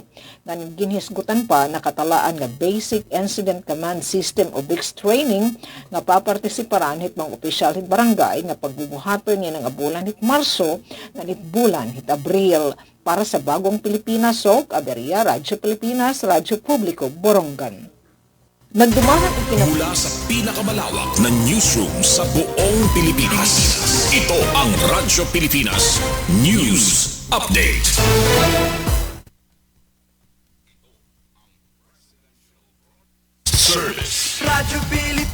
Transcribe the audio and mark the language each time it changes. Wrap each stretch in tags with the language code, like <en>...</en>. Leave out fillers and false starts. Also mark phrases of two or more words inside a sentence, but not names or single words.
<war>Nga ginhisgutan pa nakatalaan nga Basic Incident Command System o BICS training nga papartisiparan hit mga opisyal hit barangay nga pagbubuhaton niya nga bulan hit Marso nga hit bulan hit Abril.</war> <tl>Para sa Bagong Pilipinas, Aberia, Radyo Pilipinas, Radyo Publiko, Borongan. Nagdumahan Mula sa pinakamalawak na newsroom sa buong Pilipinas. Ito ang Radyo Pilipinas News Update. Service. Radyo Pilipinas.</tl>